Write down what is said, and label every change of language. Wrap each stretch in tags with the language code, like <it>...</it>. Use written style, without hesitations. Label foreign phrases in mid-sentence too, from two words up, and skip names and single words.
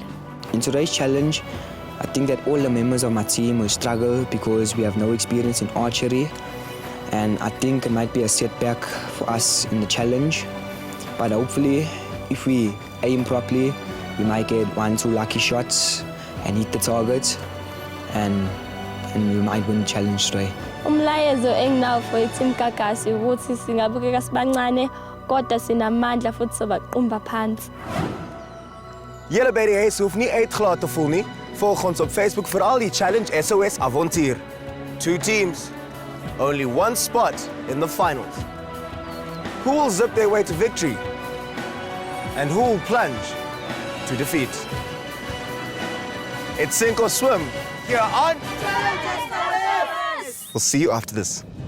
<en>In today's challenge, I think that all the members of my team will struggle because we have no experience in archery, and I think it might be a setback for us in the challenge. But hopefully, if we aim properly, we might get 1-2 lucky shots and hit the target, and we might win the challenge today.</en> <zu>Umlayezo enginawo for iTeam Igagasi ukuthi singabukeka sibancane kodwa sinamandla futhi sobaqumba phansi.</zu> <af>Julle by die huis hoef nie uitgelaat te voel nie. Volg ons op Facebook vir al die challenge SOS avontuur.</af> <en>2 teams, only 1 spot in the finals. Who will zip their way to victory? And who will plunge to defeat? It's sink or swim here on SOS. We'll see you after this.</en>